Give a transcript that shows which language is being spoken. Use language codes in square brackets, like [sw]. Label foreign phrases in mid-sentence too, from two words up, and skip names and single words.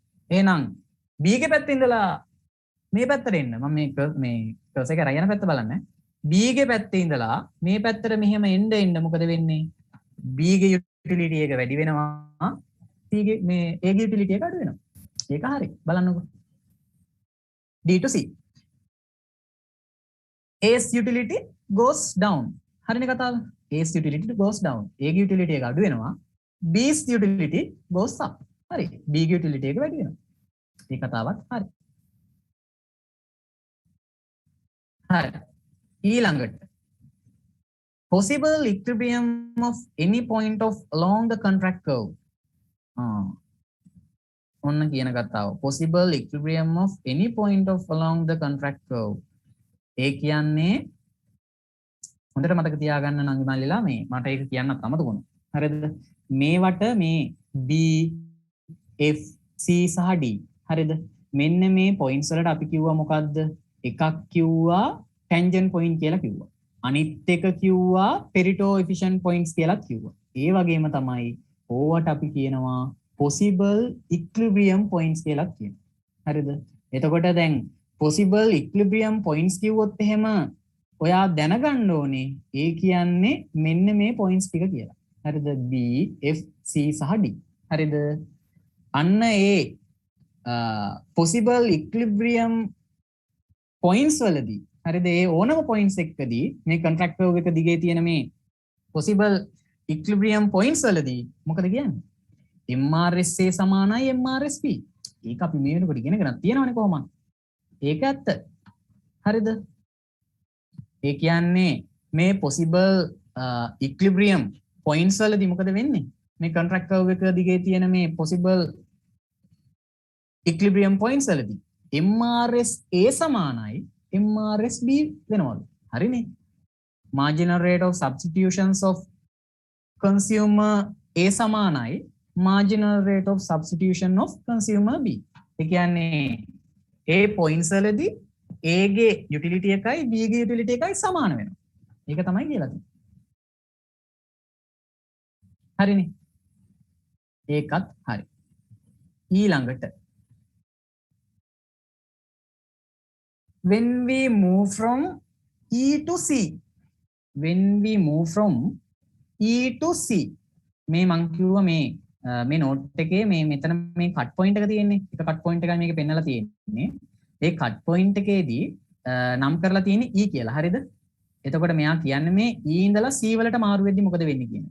[si] එහෙනම් B ගේ පැත්තේ ඉඳලා මේ පැත්තට එන්න. මම මේ කර්සර් එක අරගෙන පැත්ත බලන්න. B ගේ පැත්තේ ඉඳලා මේ පැත්තට මෙහෙම එන්න මොකද වෙන්නේ? B ගේ යුටිලිටි එක වැඩි වෙනවා. C ගේ මේ A ගේ යුටිලිටි එක අඩු වෙනවා. ඒක හරි. බලන්නකෝ. [en] D to C. A's utility goes down. [si] හරිනේ කතාව. [en] A's utility goes down. [si] A ගේ utility එක අඩු වෙනවා. [en] B's utility goes up. [si] හරි. B ගේ utility එක වැඩි වෙනවා. මේ කතාවත් හරි. හරි. [en] ඊළඟට possible equilibrium of any point of along the contract curve. [si] ඔන්න කියන කතාව. [en] Possible equilibrium of any point of along the contract curve. [si] ඒ කියන්නේ හොඳට මතක තියාගන්න නංගි මල්ලිලා මේ මට ඒක කියන්නත් අමතක වුණා. හරිද? මේවට මේ B F C සහ D. හරිද? මෙන්න මේ points වලට අපි කිව්වා මොකද්ද? එකක් කිව්වා [en] tangent point [si] කියලා කිව්වා. අනිත් එක කිව්වා [en] Pareto efficient points [si] කියලා කිව්වා. ඒ වගේම තමයි ඕවට අපි කියනවා [en] possible equilibrium points [si] කියලා කියනවා. හරිද? එතකොට දැන් [en] possible equilibrium points [si] කිව්වොත් එහෙම ඔයා දැනගන්න ඕනේ ඒ කියන්නේ මෙන්න මේ points ටික කියලා. හරිද? B, F, C සහ D. හරිද? අන්න ඒ [en] possible equilibrium points [si] වලදී හරිද? ඒ ඕනම points එකකදී මේ [en] contract curve [si] එක දිගේ තියෙන මේ [en] possible equilibrium points [si] වලදී මොකද කියන්නේ? MRSA සමානයි MRSP. ඒක අපි මේ වෙනකොට ඉගෙනගෙන තියෙනවනේ කොහොමද? ඒක ඇත්ත. හරිද? ඒ කියන්නේ මේ [en] possible equilibrium points [si] වලදී මොකද වෙන්නේ? මේ [en] contract curve [si] එක දිගේ තියෙන මේ [en] possible equilibrium points [si] වලදී MRSA සමානයි MRSB වෙනවලු. හරිනේ? [en] Marginal rate of substitutions of consumer A සමානයි marginal rate of substitution of consumer B. [si] ඒ කියන්නේ A points වලදී A ගේ utility එකයි B ගේ utility එකයි සමාන වෙනවා. ඒක තමයි කියලා තියෙන්නේ. හරිනේ. ඒකත් හරි. ඊළඟට [en] when we move from E to C, [si] මේ මං කිව්වා මේ note එකේ මේ මෙතන මේ [en] cut point [si] එක තියෙන්නේ. එක [en] cut point [si] එකයි මේකේ පෙන්නලා තියෙන්නේ. ඒ [en] cut point [si] එකේදී නම් කරලා තියෙන්නේ E කියලා. හරිද? එතකොට මෙයා කියන්නේ මේ E ඉඳලා C වලට මාරු වෙද්දි මොකද වෙන්නේ කියන එක.